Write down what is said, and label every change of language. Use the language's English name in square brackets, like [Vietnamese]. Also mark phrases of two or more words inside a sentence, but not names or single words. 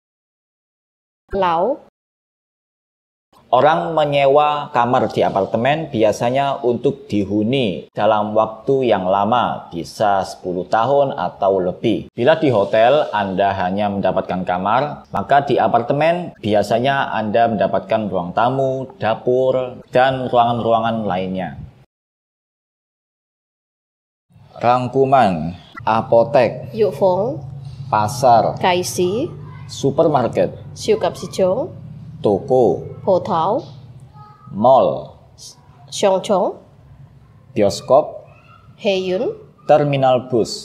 [Indonesian] Orang menyewa kamar di apartemen biasanya untuk dihuni dalam waktu yang lama, bisa 10 tahun atau lebih. Bila di hotel Anda hanya mendapatkan kamar, maka di apartemen biasanya Anda mendapatkan ruang tamu, dapur, dan ruangan-ruangan lainnya. Rangkuman, apotek, [Cantonese] Yukfong. [Indonesian] pasar, [Cantonese] Kaisi. [Indonesian] supermarket, [Cantonese] 超級市場. [Indonesian] toko, [Cantonese] Potau. [Indonesian] mall, [Cantonese] Xiongchong. [Indonesian] bioskop, [Cantonese] Heyun. [Indonesian] terminal bus,